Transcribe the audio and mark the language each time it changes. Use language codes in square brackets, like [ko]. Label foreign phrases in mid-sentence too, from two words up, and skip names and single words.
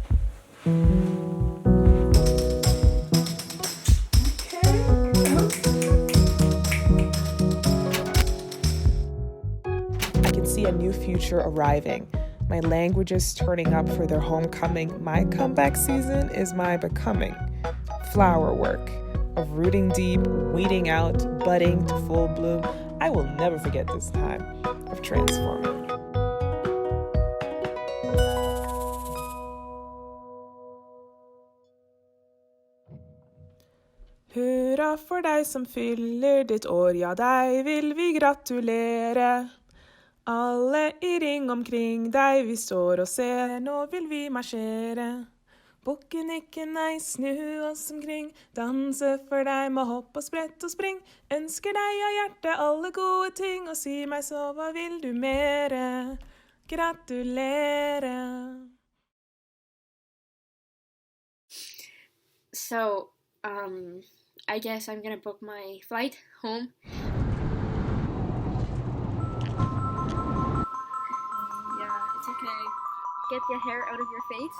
[en] I can see a new future arriving. My languages turning up for their homecoming. My comeback season is my becoming. Flower work of rooting deep, weeding out, budding to full bloom. I will never forget this time of transforming. [no] Hurra for deg som fyller ditt år, ja deg vil vi gratulere. Alle i ring omkring deg vi står og ser, nå vil vi marsjere. Bukken ikke nei, snu oss omkring, danse for deg med hopp og sprett og spring. Ønsker deg av hjertet alle gode ting, og si meg så, hva vil du mere? Gratulere. [en] So, I guess I'm gonna book my flight home. Yeah, it's okay. Get your hair out of your face.